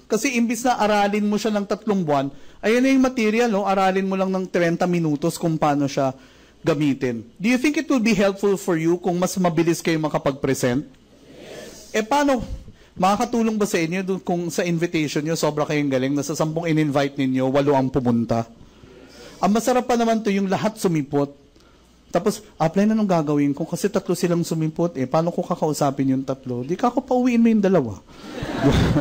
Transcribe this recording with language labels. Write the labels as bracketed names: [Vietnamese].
[Filipino] Kasi imbis na aralin mo siya ng 3 buwan, ayun na yung material, no? Aralin mo lang ng 30 minutos kung paano siya gamitin. [English] Do you think it will be helpful for you [Filipino] kung mas mabilis kayo makapag-present? Yes. Paano? Makakatulong ba sa inyo kung sa invitation nyo, sobra kayong galing, na sa 10 in-invite ninyo, 8 ang pumunta? Ang masarap pa naman to yung lahat sumipot. Tapos, apply na nung gagawin ko kasi 3 silang sumipot. Paano ko kakausapin yung 3? Di ka ako pauwiin mo yung 2.